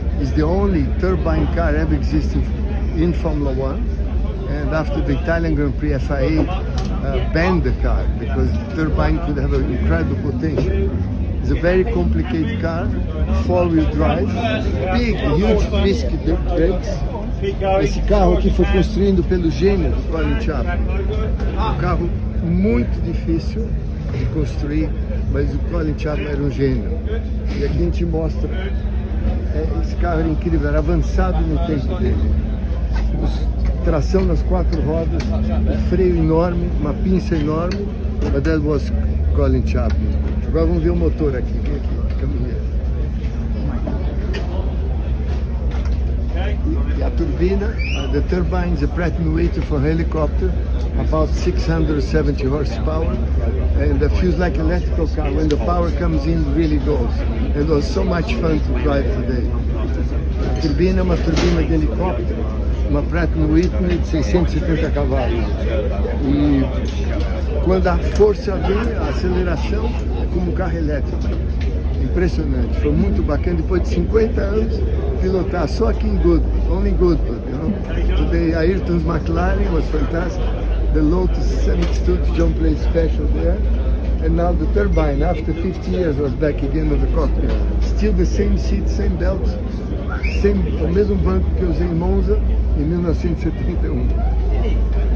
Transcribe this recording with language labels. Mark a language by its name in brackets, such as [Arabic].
[English] It's the only turbine car ever existing in Formula One. And after the Italian Grand Prix, FIA banned the car because the turbine could have an incredible potential. It's a very complicated car, four-wheel drive, big, huge risky brakes. [Portuguese] Esse carro aqui foi construído pelo gênio do Colin Chapman. Um carro muito difícil de construir, mas o Colin Chapman era um gênio. E aqui a gente mostra, esse carro era incrível, era avançado no tempo dele. Tração nas quatro rodas, um freio enorme, uma pinça enorme, [English] but that was Colin Chapman. [Portuguese] Agora vamos ver o motor aqui, caminhando. E a turbina, [English] the turbine is a Pratt & Whitney for helicopter, about 670 horsepower, and it feels like an electrical car. When the power comes in, it really goes. It was so much fun to drive today. [Portuguese] A turbina é uma turbina de helicóptero, uma Pratt & Whitney de 670 cavalos. E quando a força vem, a aceleração é como um carro elétrico. Impressionante, foi muito bacana. Depois de 50 anos, pilotar só aqui em Goodwood, [English] only Goodwood, you know. Today, Ayrton's McLaren was fantastic. The Lotus 72 John played special there. And now the turbine, after 50 years, was back again on the cockpit. Still the same seat, same belt, [Portuguese] o mesmo banco que eu usei em Monza em 1971.